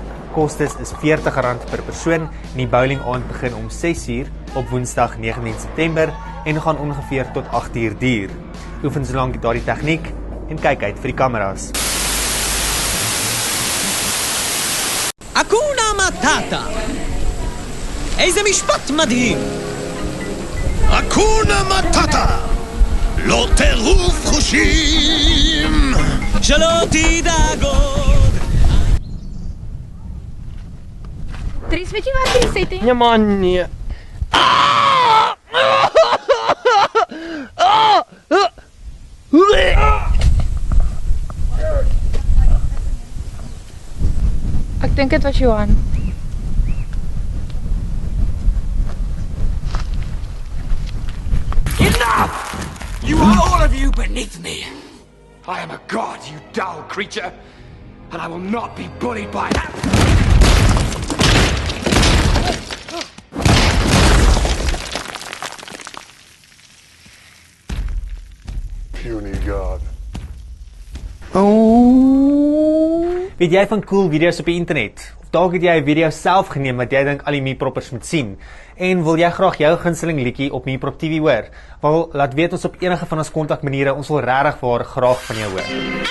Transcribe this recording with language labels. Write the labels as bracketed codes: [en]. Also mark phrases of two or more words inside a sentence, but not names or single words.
[af] Kostes is R40 per persoon en die bowling aand begin om 6uur op Woensdag 19 September en gaan ongeveer tot 8uur duur. Oefen solank daardie tegniek en kyk uit vir die kameras. [sw] Hakuna Matata. [he] איזה משפט מדהים. [sw] Hakuna Matata. [he] לא טירוף חושים. שלא תדאג עוד. [af] Dries, weet jy wat jy sê dit? Ja man, nee. Ek dink dit was Johan. [en] Enough! You are all of you beneath me. I am a god, you dull creature, and I will not be bullied by that. Puny god. [af] Weet jy van cool video's op die internet? Of dalk het jy 'n video self geneem wat jy dink al die Meeproppers moet sien? En wil jy graag jou gunsteling liedjie op Meeprop TV hoor? Wel, laat weet ons op enige van ons kontakmaniere, ons wil regtig waar graag van jou hoor.